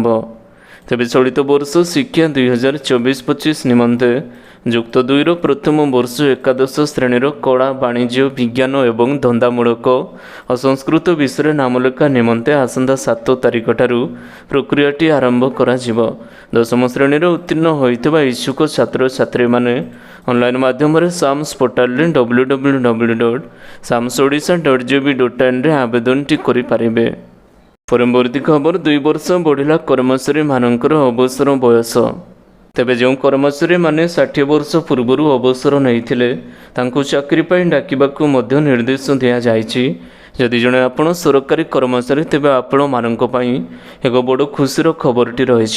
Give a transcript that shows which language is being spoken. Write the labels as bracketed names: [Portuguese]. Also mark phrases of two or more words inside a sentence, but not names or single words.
[Odia] ତେବେ ଚଳିତ ବର୍ଷ ଶିକ୍ଷା 2024-25 ନିମନ୍ତେ ଯୁକ୍ତ 2ର ପ୍ରଥମ ବର୍ଷ ଏକାଦଶ ଶ୍ରେଣୀର କଳା, ବାଣିଜ୍ୟ, ବିଜ୍ଞାନ ଏବଂ ଧନ୍ଦାମୂଳକ ଓ ସଂସ୍କୃତ ବିଷୟରେ ନାମଲେଖା ନିମନ୍ତେ ଆସନ୍ତା 7 ତାରିଖଠାରୁ ପ୍ରକ୍ରିୟାଟି ଆରମ୍ଭ କରାଯିବ। ଦଶମ ଶ୍ରେଣୀରେ ଉତ୍ତୀର୍ଣ୍ଣ ହୋଇଥିବା ଇଚ୍ଛୁକ ଛାତ୍ରଛାତ୍ରୀମାନେ ଅନଲାଇନ୍ ମାଧ୍ୟମରେ ସାମ୍ସ ପୋର୍ଟାଲରେ www.samsodisha.gov.in ରେ ଆବେଦନଟି କରିପାରିବେ। ପରବର୍ତ୍ତୀ ଖବର 2 ବର୍ଷ ବଢ଼ିଲା କର୍ମଚାରୀମାନଙ୍କର ଅବସର ବୟସ। ତେବେ ଯେଉଁ କର୍ମଚାରୀମାନେ 60 ବର୍ଷ ପୂର୍ବରୁ ଅବସର ନେଇଥିଲେ ତାଙ୍କୁ ଚାକିରି ପାଇଁ ଡାକିବାକୁ ମଧ୍ୟ ନିର୍ଦ୍ଦେଶ ଦିଆଯାଇଛି। ଯଦି ଜଣେ ଆପଣ ସରକାରୀ କର୍ମଚାରୀ ତେବେ ଆପଣମାନଙ୍କ ପାଇଁ ଏକ ବଡ଼ ଖୁସିର ଖବରଟି ରହିଛି।